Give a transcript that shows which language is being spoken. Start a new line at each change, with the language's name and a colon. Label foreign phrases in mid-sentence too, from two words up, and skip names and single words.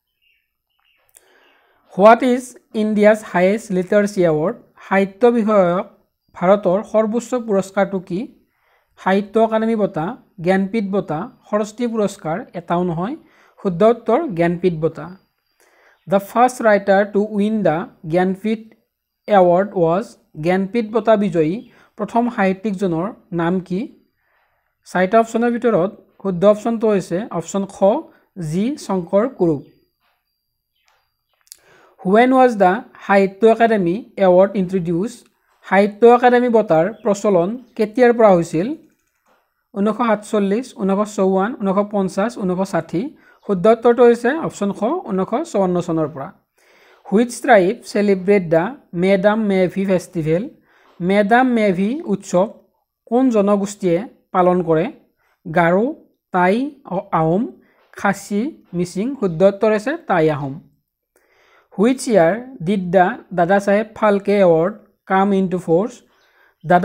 English: what is India's highest literary award
Assamese: সাহিত্য বিষয়ক ভাৰতৰ সৰ্বোচ্চ পুৰস্কাৰটো কি সাহিত্য একাডেমী বঁটা জ্ঞানপীঠ বঁটা সৰস্বতী পুৰস্কাৰ এটাও নহয় শুদ্ধ উত্তৰ জ্ঞানপীঠ বঁটা
English: the first writer to win the Jnanpith award was
Assamese: জ্ঞানপীঠ বঁটা বিজয়ী প্ৰথম সাহিত্যিকজনৰ নাম কি চাৰিটা অপচনৰ ভিতৰত শুদ্ধ অপচনটো হৈছে অপচন খ জি শংকৰ কুৰুপ
English: When was the
Assamese: সাহিত্য একাডেমী
English: award introduced
Assamese: সাহিত্য একাডেমী বঁটাৰ প্ৰচলন কেতিয়াৰ পৰা হৈছিল 1947 1954 1950 1960 শুদ্ধ উত্তৰটো হৈছে অপচন খ 1954 চনৰ পৰা
English: Which tribe celebrate the Madam Mevi festival
Assamese: Madam Mevi উৎসৱ কোন জনগোষ্ঠীয়ে পালন কৰে গাৰো টাই আহোম খাচী মিচিং শুদ্ধ উত্তৰ হৈছে টাই আহোম
English: which year did the Dadasaheb Phalke award come into force
Assamese: দাদা